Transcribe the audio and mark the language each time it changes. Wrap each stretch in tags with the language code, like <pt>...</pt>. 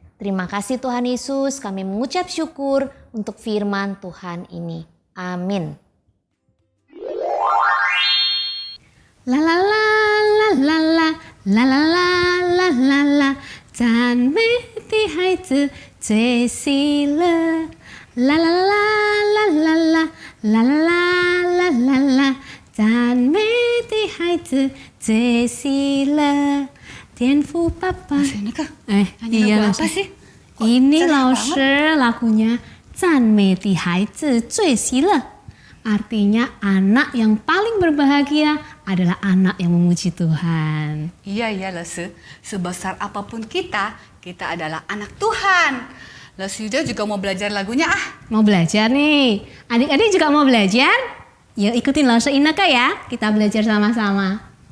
<id>Terima kasih Tuhan Yesus, kami mengucap syukur untuk firman Tuhan ini. Amin. La la la la la la la la la la la la，</id> <zh>赞美的孩子最喜乐。啦啦啦啦啦啦啦啦啦啦啦，赞美的孩子最喜乐。天父爸爸，iya</zh> <id>lagu apa sih? Ini Lause lagunya</id> <zh>赞美的孩子最喜乐。</zh> <id>Artinya anak yang paling berbahagia adalah anak yang memuji Tuhan. Iya Lause, sebesar apapun kita adalah anak Tuhan. Lause Yuda juga mau belajar lagunya Mau belajar nih, adik-adik juga mau belajar? Yuk ikutin Lause Inaka ya, kita belajar sama-sama.</id>